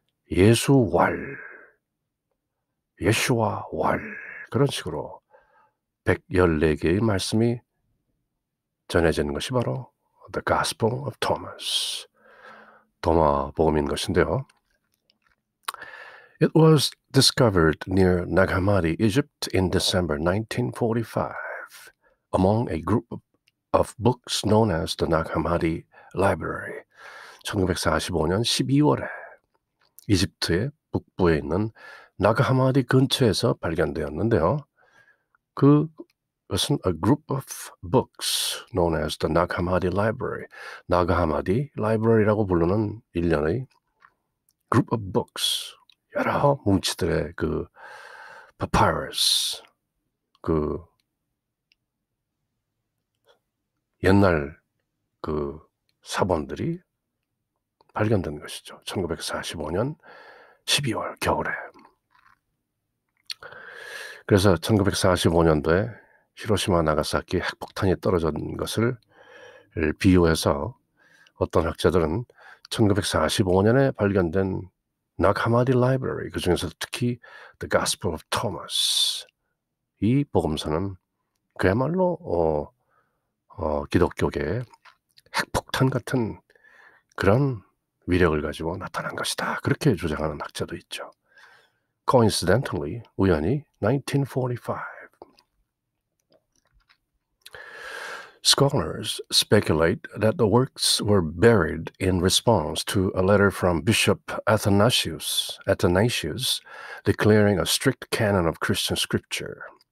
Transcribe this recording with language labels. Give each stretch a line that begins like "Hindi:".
Korean: 예수왈, 예수와 왈, 그런 식으로 114개의 말씀이 전해지는 것이 바로 The Gospel of Thomas, 도마 복음인 것인데요.
English: It was discovered near Nag Hammadi, Egypt in December 1945 among a group of books known as the Nag Hammadi Library.
Korean: 1945년 12월에 이집트의 북부에 있는 나그하마디 근처에서 발견되었는데요. 그것은
English: a group of books known as the Nag Hammadi Library.
Korean: 나그하마디 라이브러리라고 부르는 일련의
English: group of books,
Korean: 여러 뭉치들의 papyrus, 옛날 사본들이 발견된 것이죠. 1945년 12월 겨울에. 그래서 1945년도에 히로시마 나가사키 핵폭탄이 떨어진 것을 비유해서 어떤 학자들은 1945년에 발견된 나그하마디 라이브러리, 그중에서 특히 The Gospel of Thomas, 이 복음서는 그야말로 기독교계의 핵폭탄 같은 그런 위력을 가지고 나타난 것이다, 그렇게 주장하는 학자도 있죠.
English: Coincidentally,
Korean: 우연히 1945.
English: Scholars speculate that the works were buried in response to a letter from Bishop Athanasius declaring a strict canon of Christian scripture.